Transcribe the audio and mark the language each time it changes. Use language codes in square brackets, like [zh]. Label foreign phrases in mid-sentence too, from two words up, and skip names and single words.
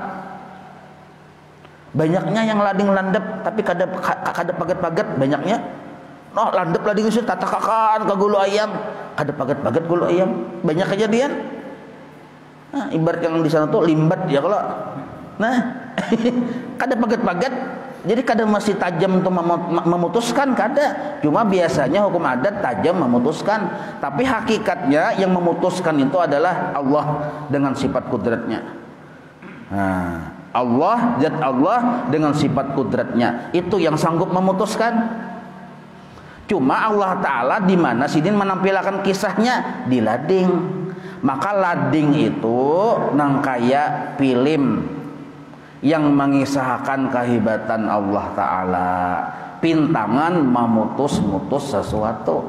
[bjn] Banyaknya yang lading landep tapi kada paget-paget banyaknya. Noh landep lading itu tatakakan ke gulu ayam, kada paget-paget gulu ayam. Banyak kejadian. Nah, ibarat yang di sana tuh limbat ya kalau. Nah, kada paget-paget. Jadi kada masih tajam untuk memutuskan kada. [id] Cuma biasanya hukum adat tajam memutuskan, tapi hakikatnya yang memutuskan itu adalah Allah dengan sifat kudratnya. Nah, Allah, zat Allah dengan sifat kudratnya itu yang sanggup memutuskan. [bjn] Cuma Allah Ta'ala di mana sidin menampilkan kisahnya di lading. Maka lading itu nang kaya film yang mengisahkan kehebatan Allah Ta'ala, pintangan memutus-mutus sesuatu.